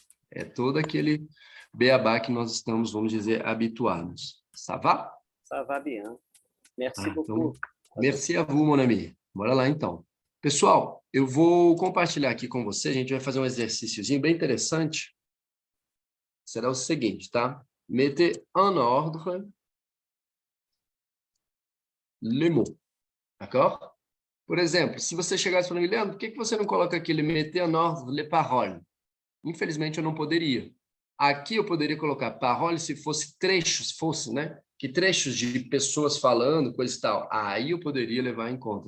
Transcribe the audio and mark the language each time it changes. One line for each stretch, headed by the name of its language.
Portuguese: É todo aquele beabá que nós estamos, vamos dizer, habituados.
French: Ça va? Ça va bien. Merci
Portuguese: Então,
French: beaucoup. merci à vous, mon ami.
Portuguese: Bora lá, então. Pessoal, eu vou compartilhar aqui com você, a gente vai fazer um exercíciozinho bem interessante. Será o seguinte, tá?
French: Mettez en ordre les mots, d'accord?
Portuguese: Por exemplo, se você chegasse falando, Leandro, por que você não coloca aqui,
French: mettez en ordre les paroles?
Portuguese: Infelizmente, eu não poderia. Aqui eu poderia colocar paroles se fosse trechos, né? Que trechos de pessoas falando, coisa e tal. Aí eu poderia levar em conta.